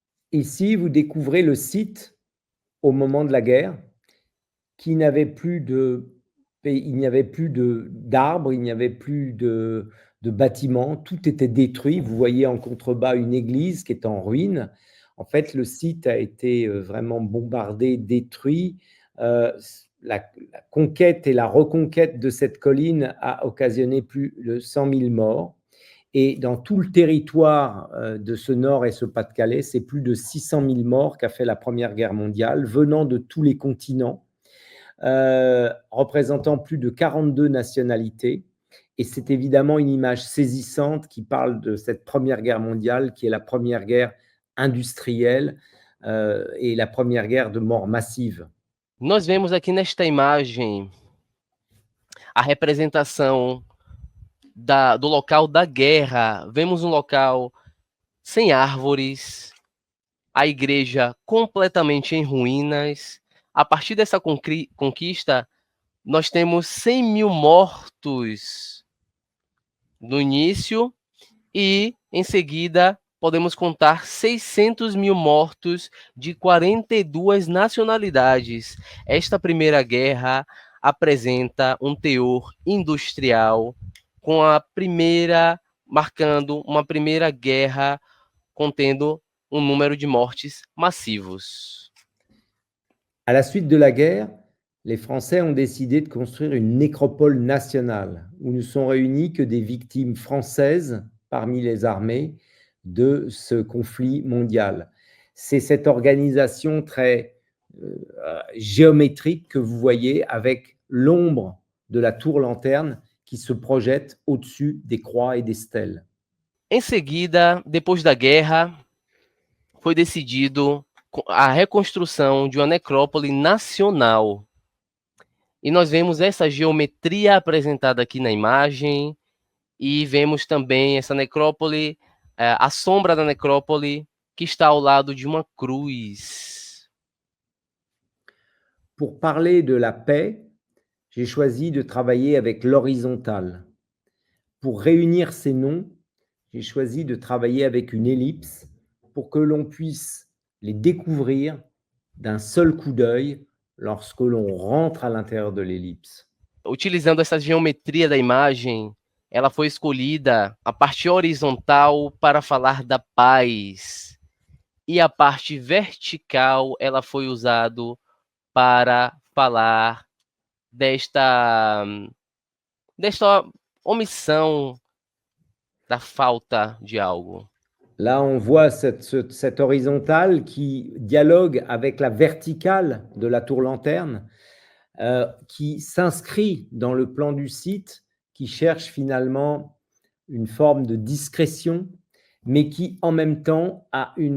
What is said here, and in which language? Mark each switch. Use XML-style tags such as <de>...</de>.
<fr>Ici, vous découvrez le site au moment de la guerre qui n'avait plus il n'y avait plus d'arbres, il n'y avait plus de bâtiments, tout était détruit. Vous voyez en contrebas une église qui est en ruine. En fait, le site a été vraiment bombardé, détruit. La conquête et la reconquête de cette colline a occasionné plus de 100 000 morts. Et dans tout le territoire de ce Nord et ce Pas-de-Calais, c'est plus de 600 000 morts qu'a fait la Première Guerre mondiale, venant de tous les continents, représentant plus de 42 nationalités. Et c'est évidemment une image saisissante qui parle de cette Première Guerre mondiale, qui est la première guerre industrielle et la première guerre de mort massive.</fr> <pt>Nós vemos aqui nesta imagem a representação do local da guerra. Vemos um local sem árvores, a igreja completamente em ruínas. A partir dessa conquista, nós temos 100 mil mortos no início e, em seguida, podemos contar 600 mil mortos de 42 nacionalidades. Esta primeira guerra apresenta um teor industrial, com a primeira, marcando uma primeira guerra contendo um número de mortes massivos.</pt> <fr>À la suite de la guerre, les Français ont décidé de construire une nécropole nationale où ne sont réunies que des victimes françaises parmi les armées de ce conflit mondial. C'est cette organisation très géométrique que vous voyez avec l'ombre de la tour lanterne qui se projette au-dessus des croix et des stèles.</fr> <pt>Em seguida, depois da guerra, foi decidido a reconstrução de uma necrópole nacional. E nós vemos essa geometria apresentada aqui na imagem e vemos também essa necrópole, a sombra da necrópole que está ao lado de uma cruz.</pt> <fr>Pour parler de la paix, j'ai choisi de travailler avec l'horizontale. Pour réunir ces noms, j'ai choisi de travailler avec une ellipse pour que l'on puisse les découvrir d'un seul coup d'œil lorsque l'on rentre à l'intérieur de l'ellipse.</fr> <pt>Utilizando essa geometria da imagem, ela foi escolhida a parte horizontal para falar da paz e a parte vertical ela foi usada para falar desta omissão, da falta de algo.</pt> <fr>Là, on voit cette horizontale qui dialogue avec la verticale de la tour lanterne, qui s'inscrit dans le plan du site, qui cherche finalement une forme de discrétion, mais qui en même temps a</fr>